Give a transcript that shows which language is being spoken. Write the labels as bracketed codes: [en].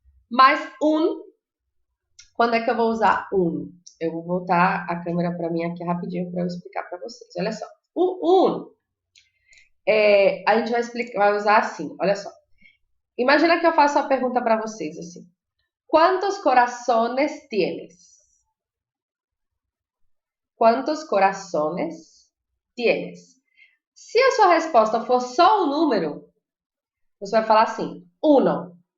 [pt] Mas quando é que eu vou usar un? Eu vou voltar a câmera para mim aqui rapidinho para eu explicar para vocês. Olha só. O un, a gente vai usar assim. Olha só. Imagina que eu faço a pergunta para vocês assim. [es] ¿Cuántos corazones tienes? ¿Cuántos corazones tienes? [pt] Se a sua resposta for só o número, você vai falar assim, uno.